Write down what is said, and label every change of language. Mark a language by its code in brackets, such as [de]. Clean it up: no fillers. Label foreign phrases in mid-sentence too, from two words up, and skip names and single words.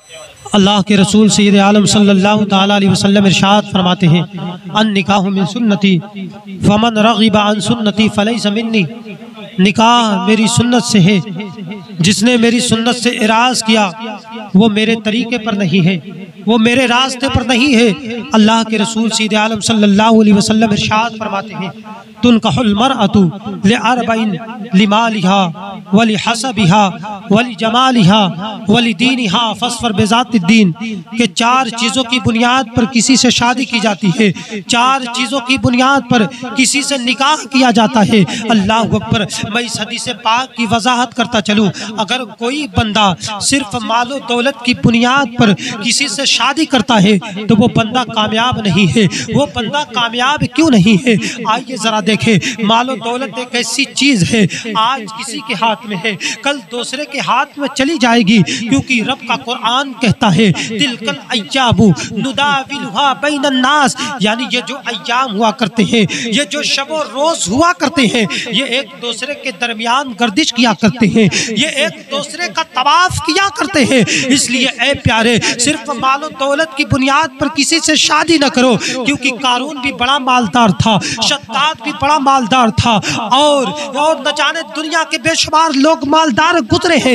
[ur] اللہ کے رسول سید عالم [ar] صلى الله تعالى عليه وسلم [ur] ارشاد فرماتے ہیں, [ar] النكاح من سنتي فمن رغب عن سنتي فليس مني. [ur] نکاح میری سنت سے ہے، جس نے میری سنت سے اعراض کیا وہ میرے طریقے پر نہیں ہے، وہ میرے راستے پر نہیں ہے. اللہ کے رسول سید عالم [ar] صلى الله عليه وسلم [ur] ارشاد فرماتے ہیں, [ar] تنكح المرأة لأربع لمالها ولحسبها ولجمالها ولدينها فاظفر بذات الدين [ur] کہ چار چیزوں کی بنیاد پر کسی سے شادی کی جاتی ہے، چار چیزوں کی بنیاد پر کسی سے نکاح کیا جاتا ہے. [ar] الله أكبر. [ur] میں اس حدیث پاک کی وضاحت کرتا چلوں، اگر کوئی بندہ صرف مال و دولت کی بنیاد پر کسی سے شادی کرتا ہے تو وہ بندہ کامیاب نہیں ہے. وہ بندہ کامیاب کیوں نہیں ہے? آئیے ذرا دیکھیں. مال و دولت ایک ایسی چیز ہے، آج کسی کے ہاتھ میں ہے، کل دوسرے کے ہاتھ میں چلی جائے گی، کیونکہ رب کا قرآن کہتا ہے [ar] تلك الأيام نداولها بين الناس, [ur] یعنی یہ جو ایام ہوا کرتے ہیں، یہ جو شب و روز ہوا کرتے ہیں، یہ ایک دوسرے کے درمیان گردش کیا کرتے ہیں، یہ ایک دوسرے کا طواف کیا کرتے ہیں. اس لیے اے پیارے، صرف مال و دولت کی بنیاد پر کسی سے شادی نہ کرو، کیونکہ قارون بھی بڑا مالدار تھا، شداد بھی بڑا مالدار تھا، اور نہ جانے دنیا کے بےشمار لوگ مالدار گزرے ہیں.